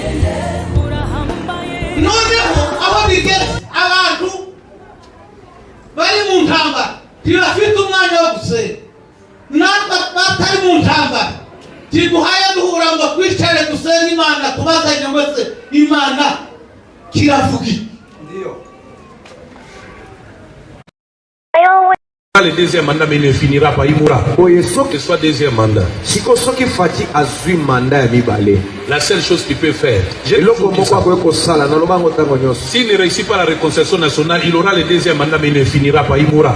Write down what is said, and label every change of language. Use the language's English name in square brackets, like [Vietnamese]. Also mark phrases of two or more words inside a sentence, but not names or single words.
[Kinyarwanda] Noneho aho bigeze abantu bari mu ntambara ntibafite umwanya wo gusenga, natwe batari mu ntambara tiguhaye duhura ngo twicare dusenga Imana tubazanye wese Imana kiravuga. [French] Le deuxième mandat mais ne finira pas, il mourra. Que soit deuxième mandat. La seule chose qu'il peut faire, s'il ne réussit pas la réconciliation nationale, il aura le deuxième mandat mais il ne finira pas, il mourra.